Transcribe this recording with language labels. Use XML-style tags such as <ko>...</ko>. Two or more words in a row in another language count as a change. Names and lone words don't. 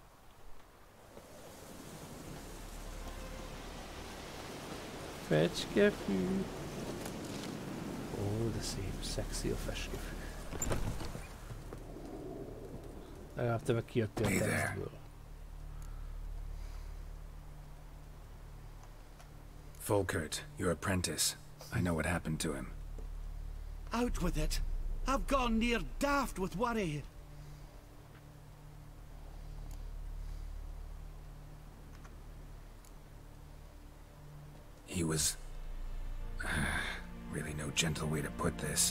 <hu>Fecskefű. Ó, de szép, szexi a fecskefű. Legalább te meg kijöttél a tesztből.</hu> <en>Volkert, your apprentice. I know what happened to him. Out with it. I've gone near daft with worry. He was... really no gentle way to put this.</en>